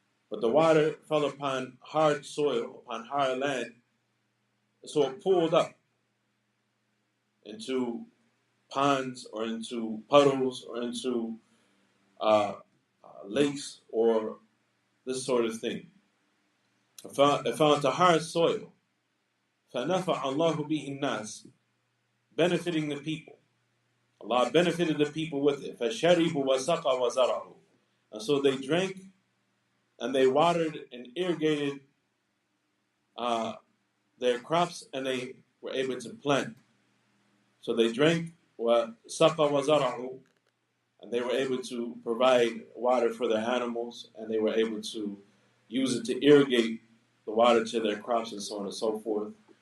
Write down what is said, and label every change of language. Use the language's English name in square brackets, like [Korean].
[English] But the water fell upon hard soil, upon hard land, so it pulled up into ponds or into puddles or into lakes or this sort of thing. It fell into hard soil. [Arabic] فَنَفَعَ اللَّهُ بِهِ النَّاسِ, [English] benefiting the people. Allah benefited the people with it. [Arabic] فَشَرِبُوا وَسَقَى وَزَرَعُوا, [English] and so they drank and they watered and irrigated their crops, and they were able to plant. So they drank [Arabic] وَسَقَى وَزَرَعُوا, [English] and they were able to provide water for their animals, and they were able to use it to irrigate the water to their crops and so on and so forth.